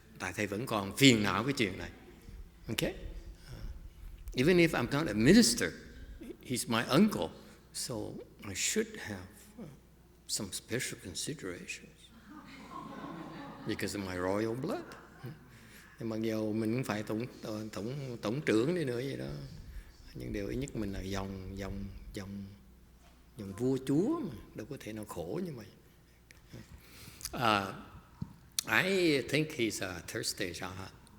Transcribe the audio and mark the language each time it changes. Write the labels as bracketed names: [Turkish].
[Vietnamese] Tại thầy vẫn còn phiền não cái chuyện này. [English] Okay? Even if I'm not a minister, he's my uncle, so I should have some special considerations because of my royal blood. [Vietnamese] Mặc dù mình cũng phải tổng trưởng đi nữa vậy đó, nhưng điều ít nhất mình là dòng vua chúa mà, đâu có thể nào khổ như vậy. [English] I think he's a third stage Arhat.